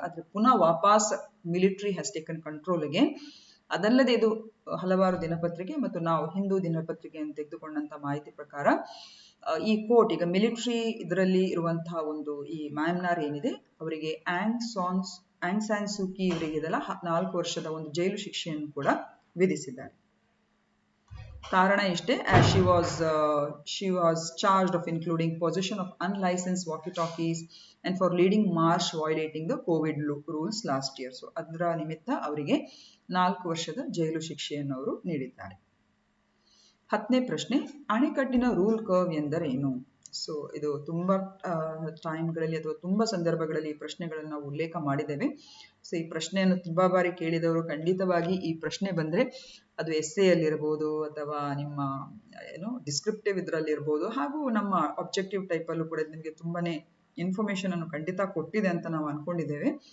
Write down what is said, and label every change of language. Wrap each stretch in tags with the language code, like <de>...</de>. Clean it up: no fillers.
<kn>ಆದ್ರೆ ಪುನಃ ವಾಪಸ್</kn> <en>Military has taken ಕಂಟ್ರೋಲ್ಗೆ.</en> <kn>ಅದಲ್ಲದೆ ಇದು ಹಲವಾರು ದಿನಪತ್ರಿಕೆ ಮತ್ತು ನಾವು ಹಿಂದೂ ದಿನಪತ್ರಿಕೆಯನ್ನು ತೆಗೆದುಕೊಂಡಂತ ಮಾಹಿತಿ ಪ್ರಕಾರ ಈ ಕೋರ್ಟ್ ಈಗ ಮಿಲಿಟರಿ ಇದರಲ್ಲಿ ಇರುವಂತಹ ಒಂದು ಈ ಮ್ಯಾನ್ಮಾರ್ ಏನಿದೆ ಅವರಿಗೆ ಆಂಗ್ ಸಾನ್ ಸೂಕಿ ಇವರಿಗೆ ಇದೆಲ್ಲ 4 ವರ್ಷದ ಒಂದು ಜೈಲು ಶಿಕ್ಷೆಯನ್ನು ಕೂಡ ವಿಧಿಸಿದ್ದಾರೆ. ಕಾರಣ ಇಷ್ಟೇ,</kn> <en>as she was charged of including possession of unlicensed walkie-talkies and for leading march violating the COVID rules last year.</en> <kn>So ಅದರ ನಿಮಿತ್ತ ಅವರಿಗೆ 4 ವರ್ಷದ ಜೈಲು ಶಿಕ್ಷೆಯನ್ನು ಅವರು ನೀಡಿದ್ದಾರೆ. 10ನೇ ಪ್ರಶ್ನೆ, ಅಣೆಕಟ್ಟಿನ ರೂಲ್ ಕರ್ವ್ ಎಂದರೇನು? ಸೊ ಇದು ತುಂಬಾ ಟೈಮ್ಗಳಲ್ಲಿ ಅಥವಾ ತುಂಬಾ ಸಂದರ್ಭಗಳಲ್ಲಿ ಈ ಪ್ರಶ್ನೆಗಳನ್ನು ನಾವು ಉಲ್ಲೇಖ ಮಾಡಿದ್ದೇವೆ. ಸೊ ಈ ಪ್ರಶ್ನೆಯನ್ನು ತುಂಬಾ ಬಾರಿ ಕೇಳಿದವರು ಖಂಡಿತವಾಗಿ ಈ ಪ್ರಶ್ನೆ ಬಂದ್ರೆ ಅದು ಎಸ್ಸೆಯಲ್ಲಿರ್ಬೋದು ಅಥವಾ ನಿಮ್ಮ ಡಿಸ್ಕ್ರಿಪ್ಟಿವ್ ಇದರಲ್ಲಿ ಇರ್ಬೋದು, ಹಾಗೂ ನಮ್ಮ ಆಬ್ಜೆಕ್ಟಿವ್ ಟೈಪ್ ಅಲ್ಲೂ ಕೂಡ ನಿಮಗೆ ತುಂಬಾನೇ ಇನ್ಫಾರ್ಮೇಶನ್ ಅನ್ನು ಖಂಡಿತ ಕೊಟ್ಟಿದೆ ಅಂತ ನಾವು ಅನ್ಕೊಂಡಿದ್ದೇವೆ.</kn>